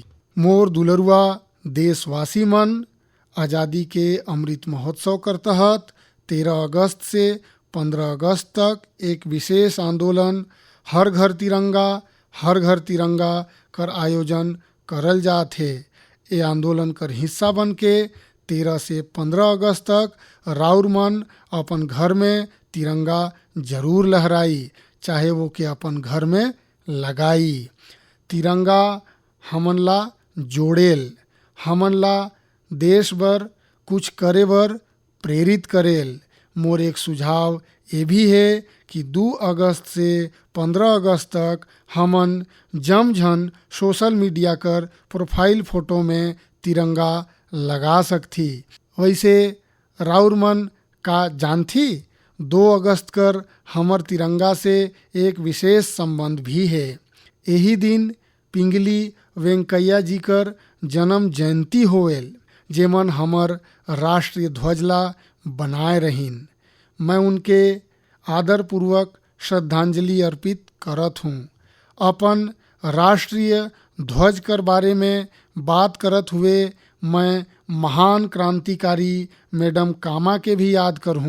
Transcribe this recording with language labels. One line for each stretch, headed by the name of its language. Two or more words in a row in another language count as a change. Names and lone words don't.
Sadri: मोर दुलरुआ देशवासी मन, आज़ादी के अमृत महोत्सव कर तहत 13 अगस्त से 15 अगस्त तक एक विशेष आंदोलन हर घर तिरंगा कर आयोजन करल जात है। ये आंदोलन कर हिस्सा बन के 13 से 15 अगस्त तक राउर मन अपन घर में तिरंगा जरूर लहराई, चाहे वो के अपन घर में लगाई। तिरंगा हमन ला जोड़ेल, हमन ला देश बर कुछ करे बर प्रेरित करेल। मोर एक सुझाव ये भी है कि 2 अगस्त से 15 अगस्त तक हमन जमझन
English: social media
Sadri: कर
English: profile photo
Sadri: में तिरंगा लगा सकथी। वैसे राउर मन का जानथी 2 अगस्त कर हमर तिरंगा से एक विशेष संबंध भी है। यही दिन पिंगली वेंकैया जी कर जन्म जयंती होवेल, जेमन हमर राष्ट्रीय ध्वज ला बनाए रहीन। मैं उनके आदरपूर्वक श्रद्धांजलि अर्पित करत हूँ। अपन राष्ट्रीय ध्वज कर बारे में बात करत हुए मैं महान क्रांतिकारी मैडम कामा के भी याद करहूँ।